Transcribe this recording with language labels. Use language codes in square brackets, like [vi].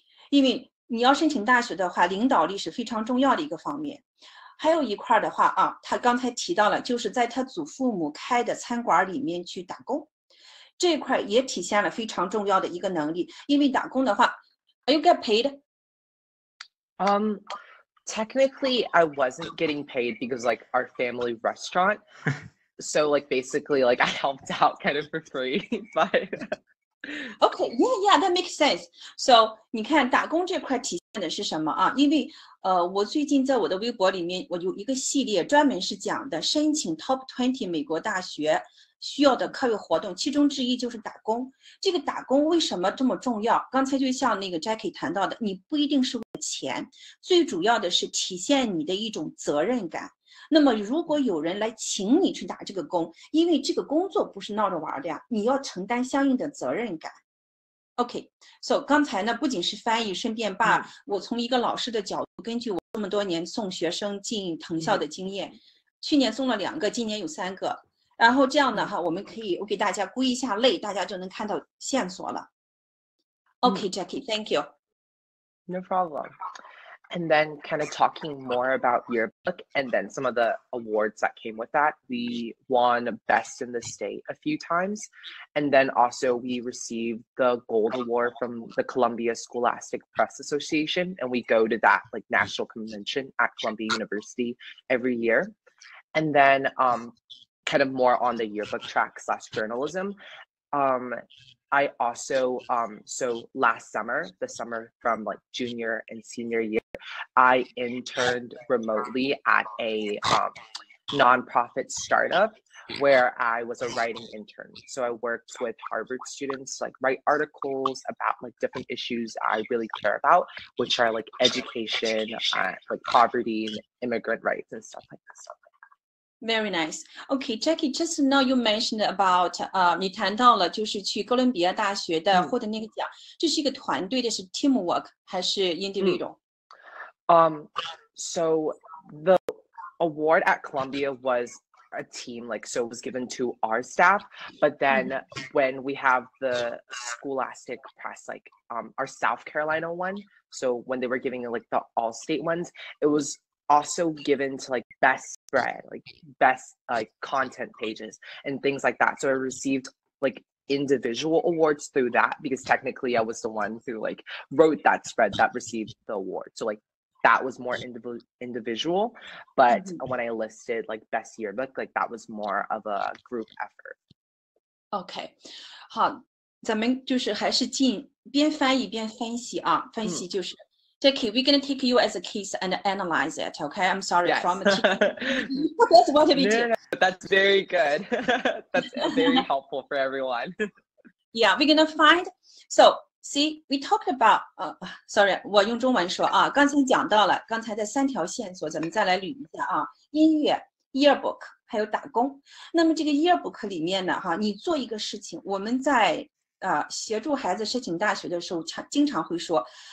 [zh] 因为你要申请大学的话，领导力是非常重要的一个方面。还有一块的话啊，他刚才提到了，就是在他祖父母开的餐馆里面去打工。这块也体现了非常重要的一个能力，因为打工的话 ， [en] Are you get paid? Technically, I wasn't getting paid because like our family restaurant, so like basically like I helped out kind of for free, but. Okay, yeah, that makes sense. [zh] So 你看打工这块体现的是什么啊？因为我最近在我的微博里面，我有一个系列专门是讲的申请 Top 20美国大学。需要的课外活动，其中之一就是打工。这个打工为什么这么重要？刚才就像那个 Jacky 谈到的，你不一定是为了钱，最主要的是体现你的一种责任感。那么如果有人来请你去打这个工，因为这个工作不是闹着玩的呀，你要承担相应的责任感。 OK, so 刚才呢不仅是翻译，顺便把我从一个老师的角度，根据我这么多年送学生进藤校的经验，去年送了2个，今年有3个。然后这样的哈，我给大家归一下类，大家就能看到线索了。 [en] Okay, Jacky, thank you. No problem. And then kind of talking more about yearbook and then some of the awards that came with that. We won Best in the State a few times. And then also we received the Gold Award from the Columbia Scholastic Press Association. And we go to that like national convention at Columbia University every year. And then kind of more on the yearbook track / journalism. I also, so last summer, the summer from like junior and senior year, I interned remotely at a nonprofit startup where I was a writing intern. So I worked with Harvard students, like write articles about like different issues I really care about, which are like education, like poverty, and immigrant rights, and stuff like that. Very nice. Okay, Jacky, just now you mentioned about [zh] 你谈到了就是去哥伦比亚大学的获得那个奖，这是一个团队的，是 teamwork 还是 individual？ [en] So the award at Columbia was a team, like, so it was given to our staff, but then when we have the Scholastic Press, like our South Carolina one, so when they were giving like the all-state ones, it was also given to like best spread, like best like content pages and things like that. So I received like individual awards through that, because technically I was the one who like wrote that spread that received the award. So like that was more individual, but when I listed like best yearbook, like that was more of a group effort. [zh] OK， 好，咱们就是还是边翻译边分析啊，分析就是。 [en] Jacky, we're going to take you as a case and analyze it, okay? I'm sorry, yes. From that's what we do. No, that's very good. That's very helpful for everyone. Yeah, we're going to find. So, see, we talked about, sorry, [zh] 我用中文说啊，刚才讲到了，刚才的3条线索，咱们再来捋一下啊，音乐、yearbook 还有打工。那么这个 yearbook 里面呢，哈，你做一个事情，我们在协助孩子申请大学的时候，经常会说。